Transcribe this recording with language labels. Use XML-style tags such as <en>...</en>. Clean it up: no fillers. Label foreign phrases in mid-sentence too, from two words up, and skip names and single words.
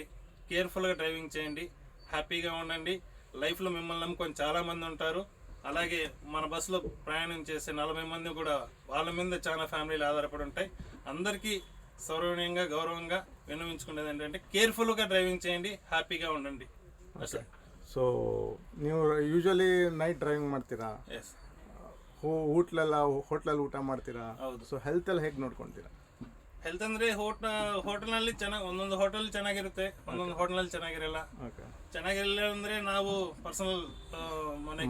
<te>కేర్ఫుల్గా డ్రైవింగ్ చేయండి, హ్యాపీగా ఉండండి. లైఫ్లో మిమ్మల్ని నమ్ముకొని చాలామంది ఉంటారు. అలాగే మన బస్సులో ప్రయాణం చేసే 40 మంది కూడా వాళ్ళ మీద చాలా ఫ్యామిలీలు ఆధారపడి ఉంటాయి. అందరికీ సౌరవనీయంగా గౌరవంగా విన్నవించుకునేది ఏంటంటే కేర్ఫుల్గా డ్రైవింగ్ చేయండి, హ్యాపీగా ఉండండి.</te> <kn>ಸೊ ನೀವು</kn> <en>usually night driving</en> <kn>ಮಾಡ್ತೀರಾ? ಎಸ್. ಹೋಟ್ಲಲ್ಲಿ ಊಟ ಮಾಡ್ತೀರಾ? ಹೌದು. ಸೊ ಹೆಲ್ತಲ್ಲಿ ಹೇಗೆ ನೋಡ್ಕೊತೀರಾ? ಹೆಲ್ತ್ ಅಂದರೆ ಹೋಟೆಲ್ನಲ್ಲಿ ಚೆನ್ನಾಗಿ, ಒಂದೊಂದು ಹೋಟೆಲ್ ಚೆನ್ನಾಗಿರುತ್ತೆ, ಒಂದೊಂದು ಹೋಟೆಲ್ನಲ್ಲಿ ಚೆನ್ನಾಗಿರಲ್ಲ. ಓಕೆ, ಚೆನ್ನಾಗಿರಲಿಲ್ಲ ಅಂದರೆ ನಾವು ಪರ್ಸನಲ್ ಮನೆಗೆ</kn>